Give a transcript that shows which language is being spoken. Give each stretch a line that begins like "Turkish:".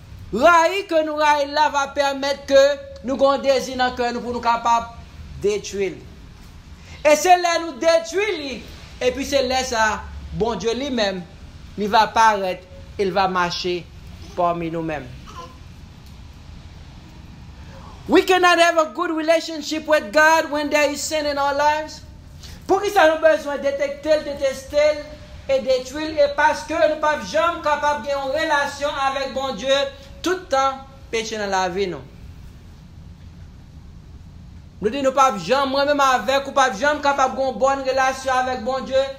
French: Railler que nous raillons là va permettre que nous ayons un désir dans le cœur pour nous capables de détruire. Et c'est là nous détruisons. Et puis c'est là ça, bon Dieu lui-même, il va apparaître, il va marcher parmi nous-mêmes.
English: We cannot have a good relationship with God when there is sin in our lives.
French: Pour qui ça nous besoin de détecter, détester et détruire, et parce que nous ne sommes jamais capables d'avoir une relation avec bon Dieu tout le temps péché dans la vie. Nous. Nous disons, nous pas jamais, moi-même avec, ou pas jamais capable d'avoir une bonne relation avec bon Dieu.